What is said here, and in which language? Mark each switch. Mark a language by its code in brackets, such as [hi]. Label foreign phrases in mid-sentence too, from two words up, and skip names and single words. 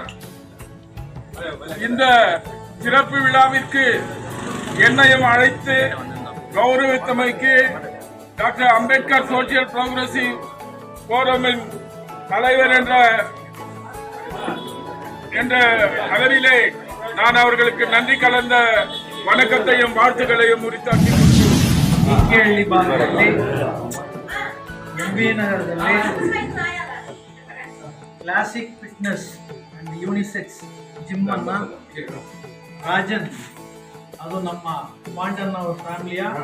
[ta] இந்த சிறப்பு விழாவிற்கு என்னையும் அழைத்து கௌரவித்தமைக்கு டாக்டர் அம்பேத்கர் சோசியல் புரோகிரசிவ் போரமின் தலைவர் என்ற அளவிலே நான் அவர்களுக்கு நன்றி கலந்த வணக்கத்தையும் வாழ்த்துக்களையும் உரித்தாக்கி [kn] ಡಿಕೆಹಳ್ಳಿ ಭಾಗದಲ್ಲಿ ಎಂಬಿ ನಗರದಲ್ಲಿ ಕ್ಲಾಸಿಕ್ ಫಿಟ್ನೆಸ್ ಅಂಡ್ ಯೂನಿಸೆಕ್ಸ್ ಜಿಮ್ ಅನ್ನ ರಾಜನ್, ಅದು ನಮ್ಮ ಪಾಂಡನ್ ಅವರ ಫ್ಯಾಮಿಲಿಯ